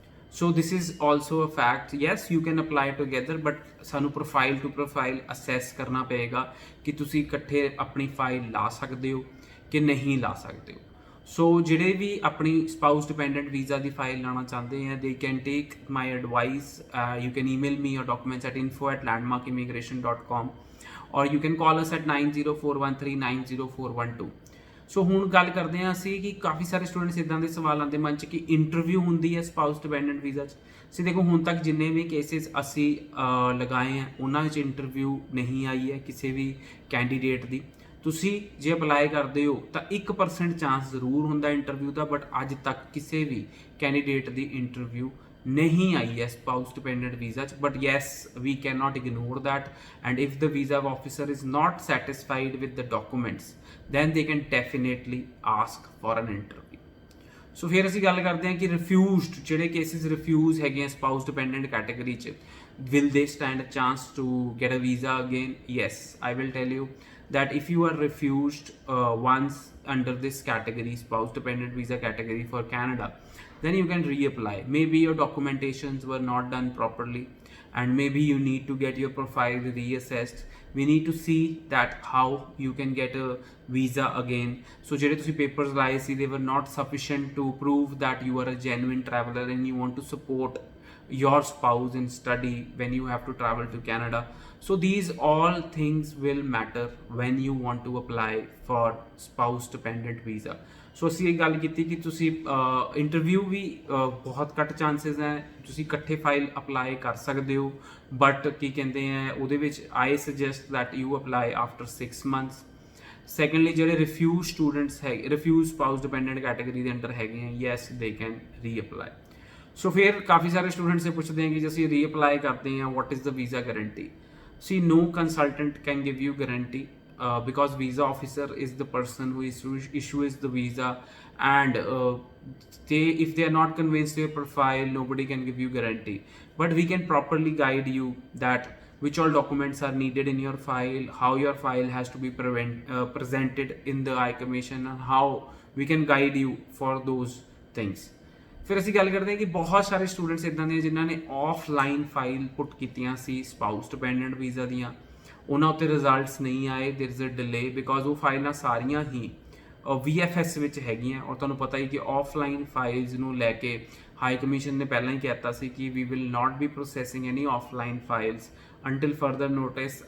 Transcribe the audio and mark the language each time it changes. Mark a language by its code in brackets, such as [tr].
[en] So this is also a fact. Yes, you can apply together, but [pa] ਸਾਨੂੰ profile to profile assess ਕਰਨਾ ਪਏਗਾ ਕਿ ਤੁਸੀਂ ਇਕੱਠੇ ਆਪਣੀ ਫਾਈਲ ਲਾ ਸਕਦੇ ਹੋ ਕਿ ਨਹੀਂ ਲਾ ਸਕਦੇ ਹੋ। ਸੋ ਜਿਹੜੇ ਵੀ ਆਪਣੀ ਸਪਾਊਸ ਡਿਪੈਂਡੈਂਟ ਵੀਜ਼ਾ ਦੀ ਫਾਈਲ ਲਾਣਾ ਚਾਹੁੰਦੇ ਹੈ, [en] they can take my advice. You can email me your documents at info@landmarkimmigration.com or you can call us at 9041390412. [pa] ਸੋ ਹੁਣ ਗੱਲ ਕਰਦੇ ਹਾਂ ਅਸੀਂ ਕਿ ਕਾਫੀ ਸਾਰੇ ਸਟੂਡੈਂਟਸ ਇੱਦਾਂ ਦੇ ਸਵਾਲ ਆਉਂਦੇ ਮਨ 'ਚ ਕਿ ਇੰਟਰਵਿਊ ਹੁੰਦੀ ਹੈ ਸਪਾਊਸ ਡਿਪੈਂਡੈਂਟ ਵੀਜ਼ਾ 'ਚ। ਅਸੀਂ ਦੇਖੋ ਹੁਣ ਤੱਕ ਜਿੰਨੇ ਵੀ ਕੇਸਿਸ ਅਸੀਂ ਲਗਾਏ ਆ ਉਹਨਾਂ ਵਿੱਚ ਇੰਟਰਵਿਊ ਨਹੀਂ ਆਈ ਹੈ ਕਿਸੇ ਵੀ ਕੈਂਡੀਡੇਟ ਦੀ। ਤੁਸੀਂ ਜੇ ਅਪਲਾਈ ਕਰਦੇ ਹੋ ਤਾਂ 1% ਚਾਂਸ ਜ਼ਰੂਰ ਹੁੰਦਾ ਇੰਟਰਵਿਊ ਦਾ, ਬਟ ਅੱਜ ਤੱਕ ਕਿਸੇ ਵੀ ਕੈਂਡੀਡੇਟ ਦੀ ਇੰਟਰਵਿਊ ਨਹੀਂ ਆਈ ਹੈ ਸਪਾਊਸ ਡਿਪੈਂਡੈਂਟ ਵੀਜ਼ਾ 'ਚ। [en] But yes, we can not ignore that, and if the visa officer is not satisfied with the documents then they can definitely ask for an interview. [pa] ਸੋ ਫਿਰ ਅਸੀਂ ਗੱਲ ਕਰਦੇ ਹਾਂ ਕਿ refused ਜਿਹੜੇ ਕੇਸਿਸ ਰਿਫਿਊਜ਼ ਹੈਗੇ ਆ ਸਪਾਊਸ ਡਿਪੈਂਡੈਂਟ ਕੈਟਾਗਰੀ 'ਚ, [en] will they stand a chance to get a visa again? Yes, I will tell you that if you are refused once under this category, spouse dependent visa category for Canada, then you can reapply. Maybe your documentations were not done properly and maybe you need to get your profile reassessed. We need to see that how you can get a visa again. So [pa] ਜਿਹੜੇ ਤੁਸੀਂ [en] papers [pa] ਲਾਏ ਸੀ, [en] they were not sufficient to prove that you are a genuine traveler and you want to support your spouse in study when you have to travel to Canada. So these all things will matter when you want to apply for spouse dependent visa. [pa] ਸੋ ਅਸੀਂ ਇਹ ਗੱਲ ਕੀਤੀ ਕਿ ਤੁਸੀਂ interview ਵੀ ਬਹੁਤ ਘੱਟ chances ਹੈ, ਤੁਸੀਂ ਇਕੱਠੇ ਫਾਈਲ ਅਪਲਾਈ ਕਰ ਸਕਦੇ ਹੋ, ਬਟ ਕੀ ਕਹਿੰਦੇ ਆ ਉਹਦੇ ਵਿੱਚ [en] I suggest that you apply after 6 months. [pa] Secondly ਜਿਹੜੇ ਰਿਫਿਊਜ਼ ਸਟੂਡੈਂਟਸ ਹੈਗੇ, ਰਿਫਿਊਜ਼ ਸਪਾਊਸ ਡਿਪੈਂਡੈਂਟ ਕੈਟਾਗਰੀ ਦੇ ਅੰਡਰ ਹੈਗੇ ਆ, [en] Yes they can reapply. [pa] ਸੋ ਫਿਰ ਕਾਫੀ ਸਾਰੇ ਸਟੂਡੈਂਟਸ ਇਹ ਪੁੱਛਦੇ ਆ ਕਿ ਜੇ ਅਸੀਂ ਰੀਅਪਲਾਈ ਕਰਦੇ ਹਾਂ, [en] What is the visa guarantee? See, no consultant can give you guarantee because visa officer is the person who issues the visa, and if they are not convinced your profile, nobody can give you guarantee. But we can properly guide you that which all documents are needed in your file, how your file has to be presented in the I commission, and how we can guide you for those things. [pa] ਫਿਰ ਅਸੀਂ ਗੱਲ ਕਰਦੇ ਹਾਂ ਕਿ ਬਹੁਤ ਸਾਰੇ students ਇੱਦਾਂ ਦੇ ਜਿਨ੍ਹਾਂ ਨੇ ਆਫਲਾਈਨ ਫਾਈਲ ਪੁੱਟ ਕੀਤੀਆਂ ਸੀ ਸਪਾਊਸ ਡਿਪੈਂਡੈਂਟ ਵੀਜ਼ਾ ਦੀਆਂ, ਉਹਨਾਂ ਉੱਤੇ ਰਿਜ਼ਲਟਸ ਨਹੀਂ ਆਏ, [en] there is a delay because [pa] ਉਹ ਫਾਈਲਾਂ ਸਾਰੀਆਂ ਹੀ VFS ਵਿੱਚ ਹੈਗੀਆਂ। ਔਰ ਤੁਹਾਨੂੰ ਪਤਾ ਹੀ ਕਿ ਆਫਲਾਈਨ ਫਾਈਲਸ ਨੂੰ ਲੈ ਕੇ ਹਾਈ ਕਮਿਸ਼ਨ ਨੇ ਪਹਿਲਾਂ ਹੀ ਕਹਿਤਾ ਸੀ ਕਿ [en] We will not be processing any offline files until further notice.